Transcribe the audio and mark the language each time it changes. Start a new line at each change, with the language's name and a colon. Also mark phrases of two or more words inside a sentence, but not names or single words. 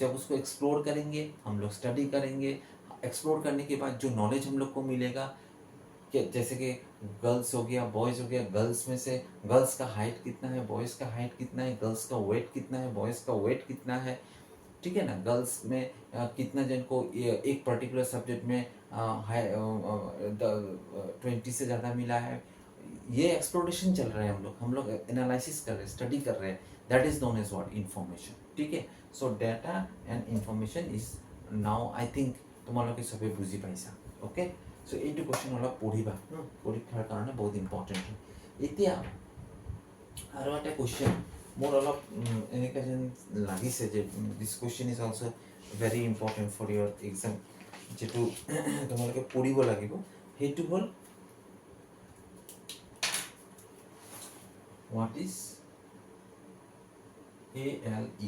Hindi: जब उसको एक्सप्लोर करेंगे, हम लोग स्टडी करेंगे, एक्सप्लोर करने के बाद जो नॉलेज हम लोग को मिलेगा, कि जैसे कि गर्ल्स हो गया, बॉयज़ हो गया, गर्ल्स में से गर्ल्स का हाइट कितना है, बॉयज़ का हाइट कितना है, गर्ल्स का वेट कितना है, बॉयज़ का वेट कितना है, ठीक है ना, गर्ल्स में कितना जन को एक
English: particular subject
Hindi: में 20 से ज़्यादा मिला है, ये एक्सप्लोरेशन चल रहा है, हम लोग एनालिसिस कर रहे हैं, स्टडी कर रहे हैं,
English: that is known as what? information,
Hindi: ठीक है।
English: so data and information is now I think
Assamese: তোমালোকে সবে বুজি পাইছা,
English: ওকে।
Assamese: সো এইটো কুৱেশ্যন অলপ পঢ়িবা, পৰীক্ষাৰ কাৰণে বহুত ইম্পৰ্টেণ্ট হয়। এতিয়া আৰু এটা কুৱেশ্যন মোৰ অলপ এনেকৈ যেন লাগিছে যে
English: this question is also very important for your exam,
Assamese: যিটো তোমালোকে পঢ়িব লাগিব, সেইটো হ'ল
English: what is ALU?